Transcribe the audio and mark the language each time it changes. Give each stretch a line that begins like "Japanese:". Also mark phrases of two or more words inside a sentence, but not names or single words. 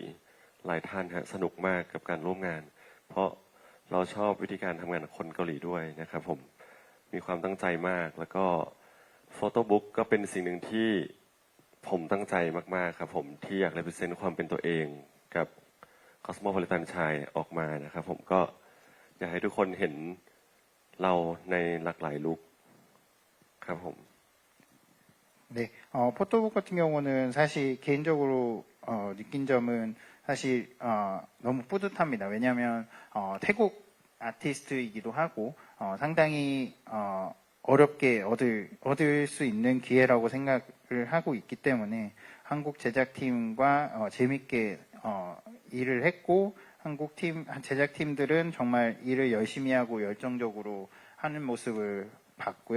Thai: หลายท่านฮะสนุกมากกับการร่วมงาน เพราะเราชอบวิธีการทำงานของคนเกาหลีด้วยนะครับผมมีความตั้งใจมากแล้วก็โฟโต้บุ๊กก็เป็นสิ่งหนึ่งที่ผมตั้งใจมากๆครับผมที่อยากเลเวอเรนซ์ความเป็นตัวเองกับ Cosmopolitan ชายออกมานะครับผมก็อยากให้ทุกคนเห็นเราในหลากหลายลุคครับผม
Korean: 네, 포토북 같은 경우는 사실 개인적으로 느낀 점은 사실 너무 뿌듯합니다. 왜냐하면 태국 아티스트이기도 하고 상당히 어렵게 얻을 수 있는 기회라고 생각을 하고 있기 때문에 한국 제작팀과 재밌게 일을 했고 한국 제작팀들은 정말 일을 열심히 하고 열정적으로 하는 모습을 봤고요.